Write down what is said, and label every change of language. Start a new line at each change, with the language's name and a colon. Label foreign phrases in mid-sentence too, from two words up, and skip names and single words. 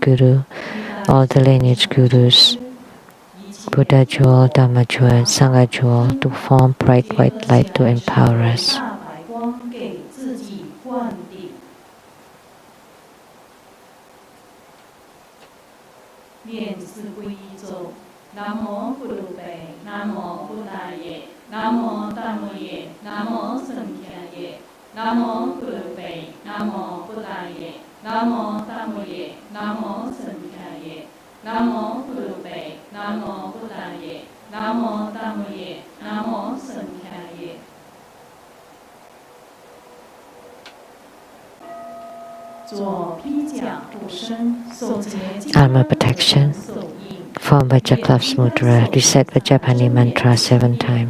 English: guru, all the lineage gurus, Buddha jewel, Dhamma jewel, Sangha jewel, to form bright white light to empower us.
Pali: Namo Buddhaye, Namo Buddhaye, Namo Dhammaye, Namo Sanghaye, Namo Buddhaye, Namo Buddhaye, Namo Dhammaye, Namo Sanghaye, Namo Buddhaye, Namo Buddhaye, Namo Dhammaye, Namo Sanghaye.
English: Alma protection. Form Vajra Cloves Mudra. Recite Vajrapani mantra 7 times.